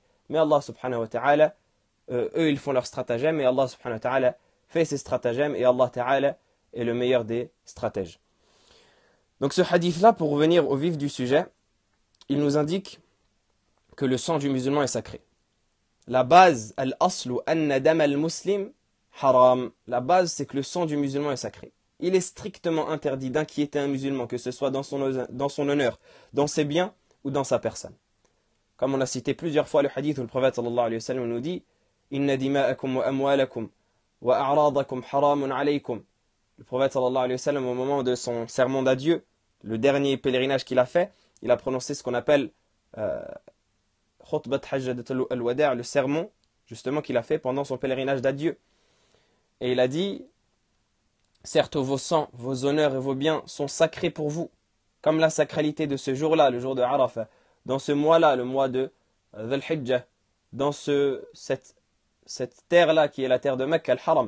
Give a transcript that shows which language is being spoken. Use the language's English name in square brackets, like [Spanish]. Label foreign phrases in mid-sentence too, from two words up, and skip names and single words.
[French] Mais Allah [Arabic] سبحانه وتعالى, [French] eux, ils font leur stratagème et Allah [Arabic] سبحانه وتعالى [French] fait ses stratagèmes et Allah ta'ala est le meilleur des stratèges. Donc ce hadith-là, pour revenir au vif du sujet, il nous indique que le sang du musulman est sacré. La base, [Arabic] الأصل أن دم المسلم حرام. [French] La base, c'est que le sang du musulman est sacré. Il est strictement interdit d'inquiéter un musulman, que ce soit dans son honneur, dans ses biens ou dans sa personne. Comme on a cité plusieurs fois le hadith où le prophète [Arabic] صلى الله عليه وسلم [French] nous dit « [Arabic] إن دماءكم وأموالكم وأعراضكم حرام عليكم [French] » Le prophète [Arabic] صلى الله عليه وسلم, [French] au moment de son sermon d'adieu, le dernier pèlerinage qu'il a fait, il a prononcé ce qu'on appelle [Arabic] خطبة حجة الوداع', [French] le sermon justement qu'il a fait pendant son pèlerinage d'adieu. Et il a dit, certes vos sangs, vos honneurs et vos biens sont sacrés pour vous, comme la sacralité de ce jour-là, le jour de Arafah, dans ce mois-là, le mois de Dhul Hijjah, dans cette terre-là qui est la terre de Mecca, al-Haram.